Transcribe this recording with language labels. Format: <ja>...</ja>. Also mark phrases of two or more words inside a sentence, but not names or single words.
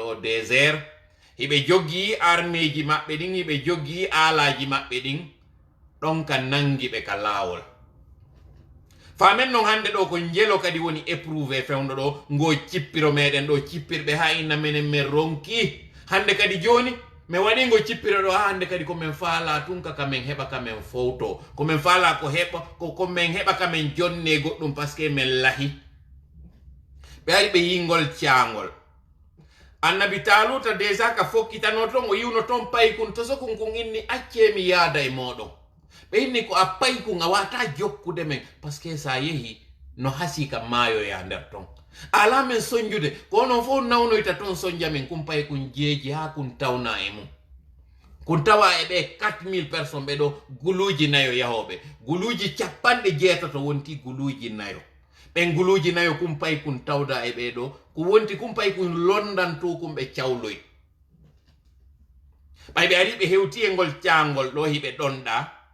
<ff>o désert hiɓe joggi armeji maɓɓe ɗin hiɓe joggi aalaji maɓɓe ɗin ɗon ka nangi ɓe ka laawol famen non hande ɗo ko njelo kadi woni éprouvé fewndo ɗo ngo cippiro meɗen ɗo cippirɓe ha inna menen min ronki hande kadi joni mi waɗi ngo cippiro ɗo ha hande kadi komin faala tunka kamin heɓa kamin fowto komin faala komin heɓa kamin jonne goɗɗum par ce que min lahi ɓe ari ɓe yingol caangol annabi taluta déjà ka fokkitano ton o yiwno ton paykun to sokun kun inni accemi yaada e moɗon ɓe inni ko a paykun a wata jokkude men par ce que sa yehi no hasi ka maayoya nder ton ala men soñjude ko onon fof nawnoyta ton soñja men kum paykun jeeji ha kun tawna e mum kun tawa e ɓe 4000 personnes ɓe ɗo guluji nayo yahoɓe guluji capanɗe jeetato wonti guluji nayo ɓen guluji nayo kumpay kun tawda e ɓeɗo ko wonti kumpay kun londanto kum ɓe cawloy ɓay ɓe ari ɓe hewti e ngol caangol ɗo hiɓe ɗonɗa</ff>